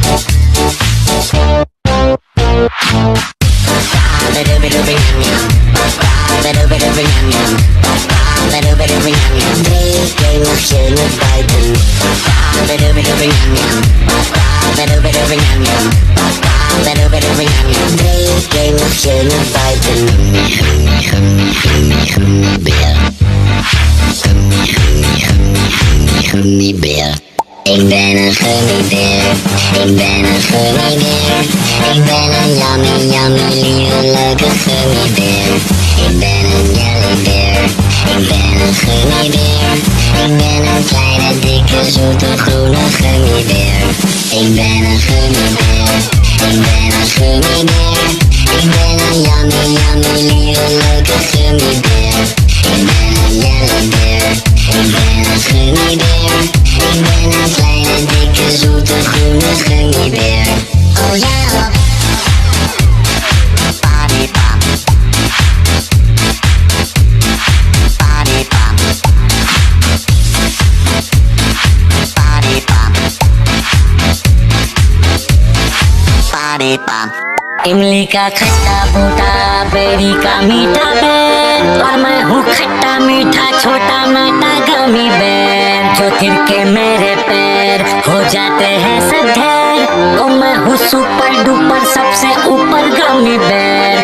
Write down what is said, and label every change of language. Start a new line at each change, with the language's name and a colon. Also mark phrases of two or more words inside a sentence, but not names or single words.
Dutch: Ba-doobie-doobie yum yum, ba-doobie-doobie yum yum, ba-doobie-doobie yum yum. 3 keer mag je me buiten, ba-doobie-doobie yum yum, ba-doobie-doobie yum yum, ba-doobie-doobie yum yum. 3 keer mag je me buiten. Gummi, gummi, gummi, gummibeer. Gummi, gummi, gummi, gummi, gummibeer. Ik ben een gummibeer, ik ben een gummibeer. Ik ben een
English: yummy, yummy,
Dutch: lieve, leuke gummibeer. Ik ben een jellybeer, ik ben een gummibeer. Ik ben een kleine, dikke, zoete, groene gummibeer. Ik ben een gummibeer, ik ben een gummibeer. Ik ben een
English: yummy, yummy,
Dutch: lieve, leuke gummibeer. Ik ben een jellybeer, ik ben een gummibeer. Ik ben een kleine, dikke, zoete, groene gummibeer. Oh ja,
English: body pop, body pop, body pop, body pop.
Hindi: इमली का खट्टा फूटा बेरी का मीठा बेर और मैं हूँ खट्टा मीठा छोटा मोटा
English: gummy bear
Hindi: जो तिरके मेरे पैर हो जाते हैं सब ढेर तो मैं हूँ
English: super duper
Hindi: सबसे ऊपर
English: gummy bear